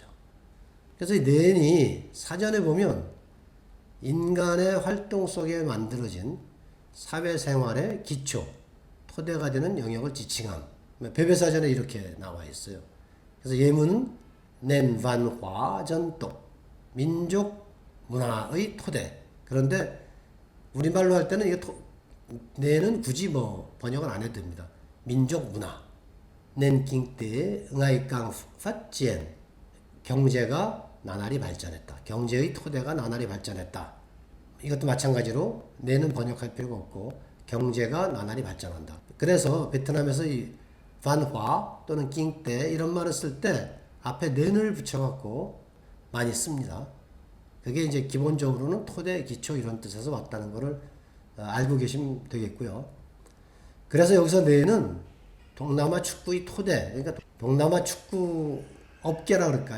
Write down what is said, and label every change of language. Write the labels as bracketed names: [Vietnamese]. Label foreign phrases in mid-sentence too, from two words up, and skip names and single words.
[Korean] 그래서 이 낸이 사전에 보면 인간의 활동 속에 만들어진 사회생활의 기초, 토대가 되는 영역을 지칭함. 배배사전에 이렇게 나와 있어요. 그래서 예문은 [Vietnamese] nền văn hóa [Korean] 전통, 민족 문화의 토대. 그런데 우리말로 할 때는 이게 내는 굳이 뭐 번역을 안 해도 됩니다. 민족 문화. [Vietnamese] 낸 kinh tế ngày càng phát triển. [Korean] 경제가 나날이 발전했다. 경제의 토대가 나날이 발전했다. 이것도 마찬가지로 내는 번역할 필요가 없고 경제가 나날이 발전한다. 그래서 베트남에서 이 [Vietnamese] văn hóa [Korean] 또는 [Vietnamese] kinh tế [Korean] 이런 말을 쓸 때 앞에 nen을 붙여갖고 많이 씁니다. 그게 이제 기본적으로는 토대, 기초 이런 뜻에서 왔다는 것을 알고 계시면 되겠고요. 그래서 여기서 nen은 동남아 축구의 토대, 그러니까 동남아 축구 업계라 그럴까요?